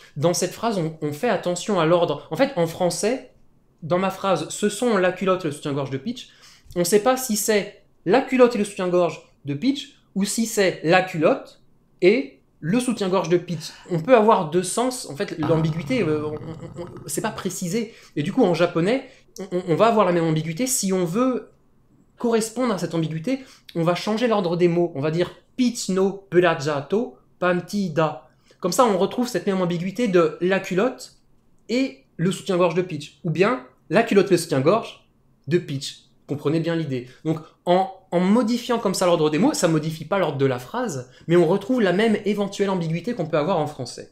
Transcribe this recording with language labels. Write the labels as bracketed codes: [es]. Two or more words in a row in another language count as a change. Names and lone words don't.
[fr] Dans cette phrase, on fait attention à l'ordre. En fait, en français, dans ma phrase, ce sont la culotte et le soutien-gorge de Peach, on ne sait pas si c'est la culotte et le soutien-gorge de Peach ou si c'est la culotte et le soutien-gorge de Peach. On peut avoir deux sens. En fait, l'ambiguïté, c'est pas précisé. Et du coup, en japonais, on va avoir la même ambiguïté. Si on veut correspondre à cette ambiguïté, on va changer l'ordre des mots. On va dire Peach [ja] のブラジャーとパンティだ. [fr] Comme ça, on retrouve cette même ambiguïté de la culotte et le soutien-gorge de Peach. Ou bien la culotte et le soutien-gorge de Peach. Comprenez bien l'idée. Donc, en modifiant comme ça l'ordre des mots, ça modifie pas l'ordre de la phrase, mais on retrouve la même éventuelle ambiguïté qu'on peut avoir en français.